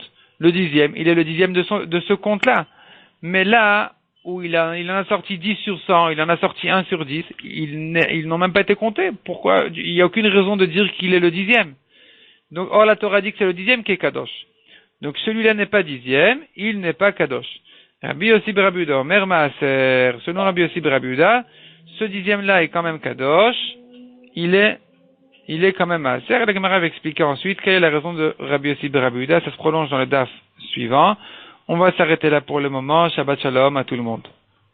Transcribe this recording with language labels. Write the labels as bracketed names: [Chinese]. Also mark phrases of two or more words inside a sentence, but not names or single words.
[French] Le 10e, il est le 10e de ce compte-là. Mais là, où il en a sorti 10 sur 100, il en a sorti 1 sur 10, ils n'ont même pas été comptés. Pourquoi? Il n'y a aucune raison de dire qu'il est le 10e. Donc, la Torah dit que c'est le 10e qui est Kadosh. Donc, celui-là n'est pas 10e, il n'est pas Kadosh. Rabbi Yossi ben Rabbi Yehuda, [Hebrew] אומר מעשר, [French] selon Rabbi Yossi ben Rabbi Yehuda, ce 10e-là est quand même Kadosh, il est quand même Maaser. La Gemara va expliquer ensuite quelle est la raison de Rabbi Yossi ben Rabbi Yehuda. Ça se prolonge dans le daf suivant. On va s'arrêter là pour le moment. [Hebrew] שבת שלום [French] à tout le monde.